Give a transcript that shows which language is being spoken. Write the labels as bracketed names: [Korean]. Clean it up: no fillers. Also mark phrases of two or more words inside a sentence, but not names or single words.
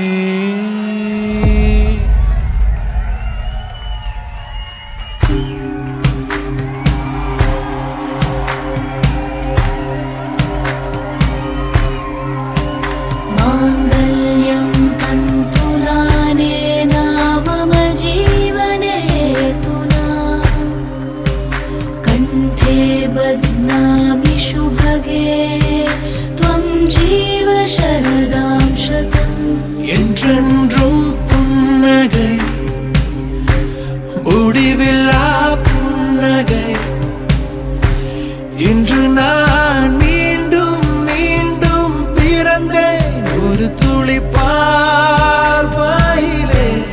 [Sanskrit] माङ्गल्यं तन्तुनानेन मम जीवने तुना कण्ठे बध्नामि शुभगे त्वं जीव शरदां शतम् [Tamil] என்றென்றும் புன்னகை முடிவில்லா புன்னகை இன்று நான் மீண்டும் மீண்டும் பிறந்தேன் ஒரு துளி பார்வையிலே